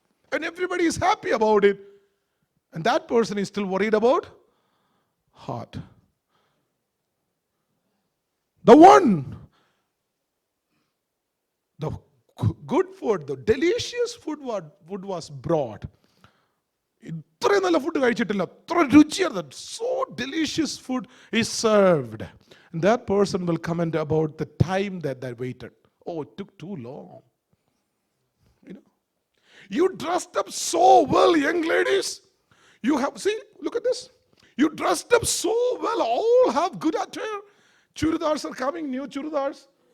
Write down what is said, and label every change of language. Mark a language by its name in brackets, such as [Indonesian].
[English] And everybody is happy about it. And that person is still worried about heart. The one, the good food, the delicious food was brought. [Malayalam] ഇത്രയും നല്ല food കഴിച്ചിട്ടില്ല, അത്ര രുചിയാണ്, [English] so delicious food is served. And that person will comment about the time that they waited. Oh, it took too long. You dressed up so well, young ladies. You have, see, look at this. You dressed up so well, all have good attire. Chudidars are coming, new chudidars.